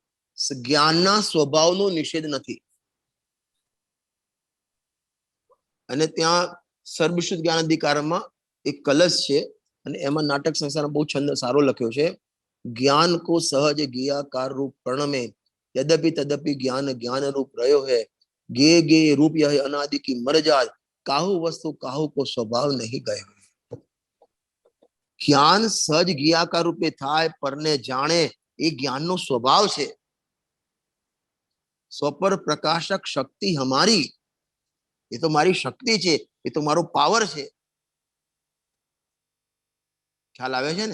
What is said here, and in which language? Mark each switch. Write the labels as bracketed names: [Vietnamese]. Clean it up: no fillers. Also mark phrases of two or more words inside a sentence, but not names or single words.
[Gujarati] જ્ઞાનના સ્વભાવનો નિષેધ નથી. અને ત્યાં સર્વશુદ્ધ જ્ઞાન અધિકારમાં એક કલશ છે અને એમાં નાટક સંસારમાં બહુ છંદ સારો લખ્યો છે. [Hindi] ज्ञान को सहज गियाकार रूप प्रणमे, यद्यपि तदपि ज्ञान ज्ञान रूप रहो है, गे गे रूप यह अनादि की मरजाद, काहू वस्तु काहू को स्वभाव नहीं गए. [Gujarati] જ્ઞાન સહજ ગિયાકાર રૂપે થાય, પરને જાણે, એ જ્ઞાનનો સ્વભાવ છે. [Hindi] स्वपर प्रकाशक शक्ति हमारी, [Gujarati] એ તો મારી શક્તિ છે, એ તો મારો પાવર છે. ખ્યાલ આવે છે ને?